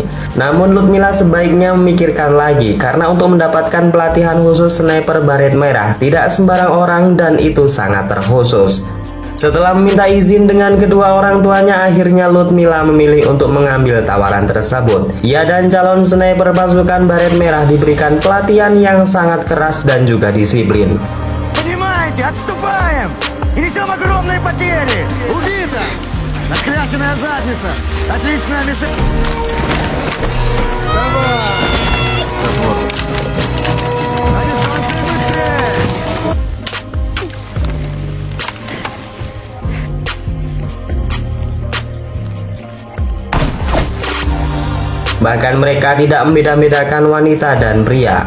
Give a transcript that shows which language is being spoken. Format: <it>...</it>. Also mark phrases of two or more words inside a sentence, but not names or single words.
<id>Namun Ludmila sebaiknya memikirkan lagi karena untuk mendapatkan pelatihan khusus sniper Baret Merah tidak sembarang orang dan itu sangat terkhusus. Setelah meminta izin dengan kedua orang tuanya, akhirnya Ludmila memilih untuk mengambil tawaran tersebut. Ia dan calon sniper pasukan Baret Merah diberikan pelatihan yang sangat keras dan juga disiplin.</id> <ru>Понимаете, отступаем! И несем огромные потери! Убита! Расхляшенная задница! Отличная мишень! Давай!</ru> <id>Bahkan mereka tidak membeda-bedakan wanita dan pria.</id>